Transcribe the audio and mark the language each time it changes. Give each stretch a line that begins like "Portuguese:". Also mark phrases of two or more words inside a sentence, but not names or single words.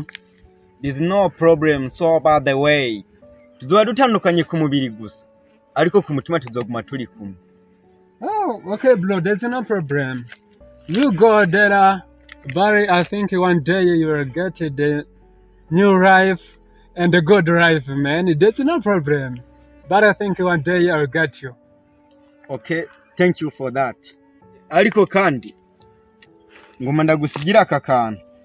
English: There's no problem, so about the way.
Rundi: Tuzoba dutandukanye ku mubiri gusa. Ariko ku mutima tuzoguma turi kumwe.
English: Okay bro, there's no problem. You go there, but I think one day you will get the new life and the good life, man. There's no problem. But I think one day I'll get you. Okay, thank you for that.
Rundi: Ariko kandi ngoma ndagusigira aka kantu.